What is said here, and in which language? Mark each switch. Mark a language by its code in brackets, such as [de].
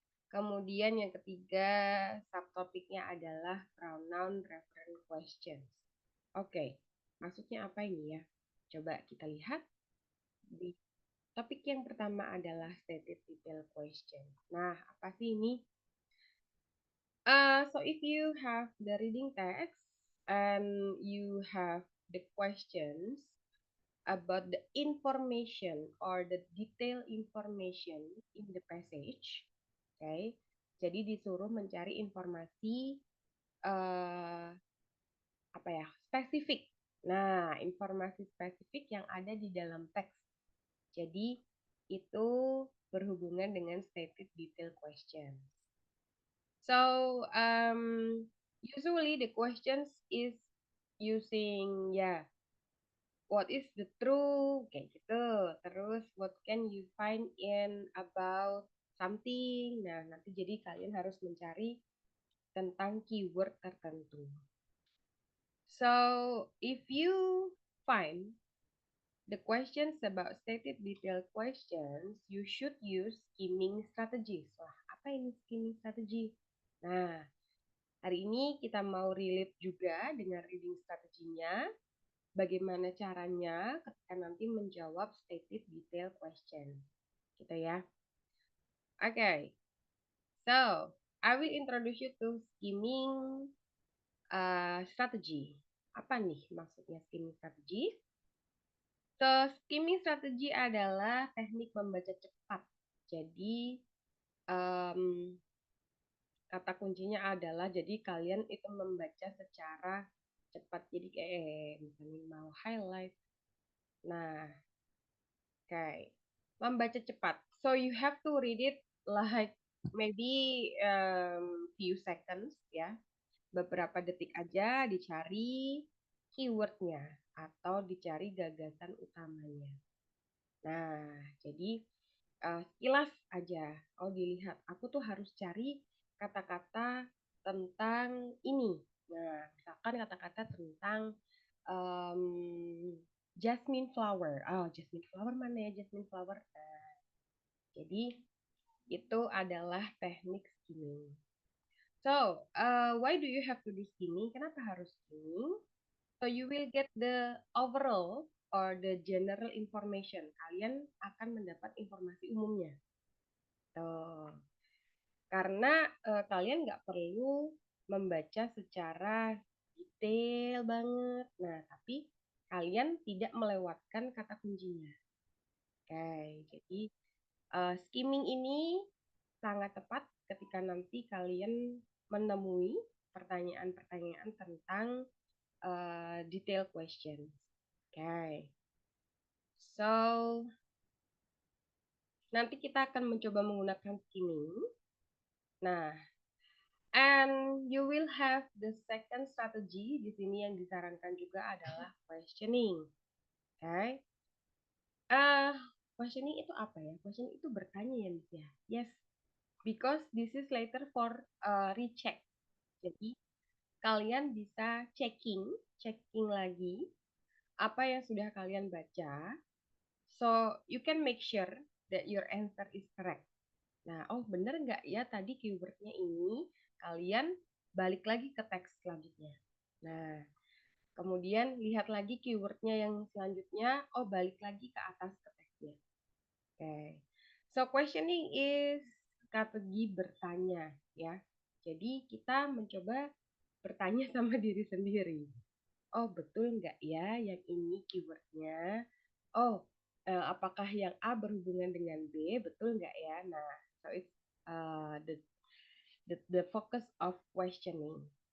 [id] Kemudian yang ketiga, subtopiknya adalah [en] pronoun reference questions. [id] Oke, maksudnya apa ini ya? Coba kita lihat. Di topik yang pertama adalah stated detail question. Nah, apa sih ini? [en] So if you have the reading text and you have the questions about the information or the detailed information in the passage, okay? [id] Jadi disuruh mencari informasi apa ya, spesifik. Nah, informasi spesifik yang ada di dalam teks. Jadi itu berhubungan dengan stated detail question. [en] So usually the questions is using what is the truth [id] kayak gitu. [en] Terus what can you find in about something. [id] Nah, nanti jadi kalian harus mencari tentang keyword tertentu. [en] So if you find the questions about stated detail questions, you should use skimming strategies. [id] Wah, apa ini skimming strategy? Nah, hari ini kita mau relate juga dengan reading strateginya. Bagaimana caranya ketika nanti menjawab stated detail question. Gitu ya. Okay. [en] So, I will introduce you to skimming strategy. [id] Apa nih maksudnya skimming strategy? So, skimming strategi adalah teknik membaca cepat. Jadi, kata kuncinya adalah jadi kalian itu membaca secara cepat. Jadi kayak misalnya mau highlight. Nah, kayak membaca cepat. [en] So you have to read it like maybe few seconds ya. [id] Beberapa detik aja dicari keywordnya atau dicari gagasan utamanya. Nah, jadi sekilas aja. Oh, dilihat. Aku tuh harus cari kata-kata tentang ini. Nah, misalkan kata-kata tentang um, jasmine flower. Oh, jasmine flower mana ya jasmine flower? Nah, jadi itu adalah teknik skimming. [en] So, why do you have to do skimming? [id] Kenapa harus skimming? [en] So you will get the overall or the general information. [id] Kalian akan mendapat informasi umumnya. Tuh. Karena kalian nggak perlu membaca secara detail banget. Nah, tapi kalian tidak melewatkan kata kuncinya. Oke, jadi skimming ini sangat tepat ketika nanti kalian menemui pertanyaan-pertanyaan tentang detail question. Oke, so nanti kita akan mencoba menggunakan skimming. [en] Nah, and you will have the second strategy. [id] Di sini yang disarankan juga adalah questioning. Oke. Okay? Questioning itu apa ya? Questioning itu bertanya ya, Miss ya. [en] Yes, because this is later for recheck. [id] Jadi kalian bisa checking lagi apa yang sudah kalian baca. [en] So you can make sure that your answer is correct. [id] Nah, oh bener nggak ya tadi keywordnya ini? Kalian balik lagi ke teks selanjutnya. Nah, kemudian lihat lagi keywordnya yang selanjutnya. Oh, balik lagi ke atas ke teksnya. Oke. Okay. [en] So, questioning is [id] strategi bertanya, ya. Jadi, kita mencoba bertanya sama diri sendiri. Oh, betul nggak ya yang ini keywordnya? Oh, apakah yang A berhubungan dengan B? Betul nggak ya? [en] Nah, so it's the focus of questioning.